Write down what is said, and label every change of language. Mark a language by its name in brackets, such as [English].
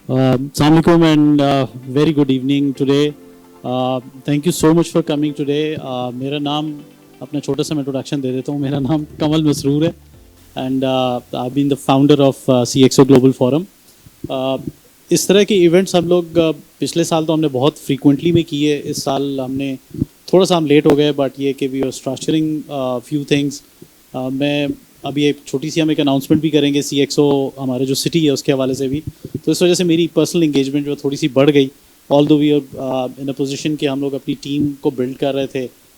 [English] Assalamu alaikum and very good evening today. Thank you so much for coming today. [Hindi] मेरा नाम अपना छोटा सा मैं इंट्रोडक्शन दे देता हूँ. मेरा नाम कमल मसरूर है [English] and I've been the founder of CxO Global Forum. [Hindi] इस तरह के इवेंट्स हम लोग पिछले साल तो हमने बहुत फ्रीक्वेंटली में किए. इस साल हमने थोड़ा सा हम लेट हो गए बट ये कि [English] We are structuring few things. [Hindi] मैं अभी एक छोटी सी हम एक अनाउंसमेंट भी करेंगे CxO हमारे जो सिटी है उसके हवाले से भी. तो इस वजह से मेरी पर्सनल इंगेजमेंट जो थोड़ी सी बढ़ गई. [English] although we are in a position [Hindi] कि हम लोग अपनी टीम को बिल्ड कर रहे थे.